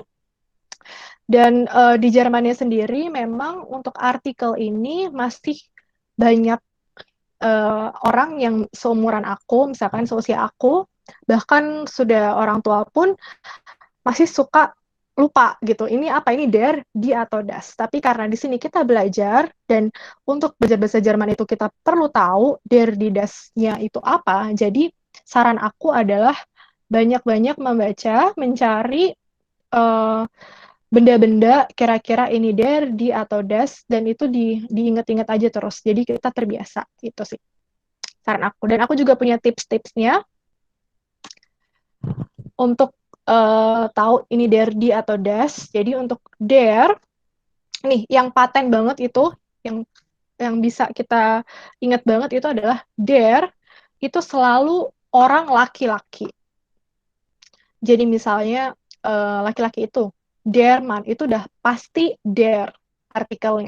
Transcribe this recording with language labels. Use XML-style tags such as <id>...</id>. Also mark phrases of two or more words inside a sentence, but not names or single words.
<id>Dan di Jermannya sendiri memang untuk artikel ini masih banyak orang yang seumuran aku, misalkan seusia aku, bahkan sudah orang tua pun masih suka lupa gitu. Ini apa? Ini</id> <de>der, die,</de> <id>atau das. Tapi karena di sini kita belajar dan untuk belajar bahasa Jerman itu kita perlu tahu</id> <de>der, die,</de> <id>das-nya itu apa. Jadi saran aku adalah banyak-banyak membaca, mencari benda-benda kira-kira ini</id> <de>der, die,</de> <id>atau das, dan itu diingat-ingat aja terus. Jadi kita terbiasa gitu sih saran aku. Dan aku juga punya tips-tipsnya untuk tahu ini</id> <de>der, die,</de> <id>atau das. Jadi untuk der, nih yang paten banget itu, yang yang bisa kita ingat banget itu adalah der itu selalu orang laki-laki. Jadi misalnya laki-laki itu</id> <de>der Mann</de> <id>itu udah pasti der artikelnya.</id>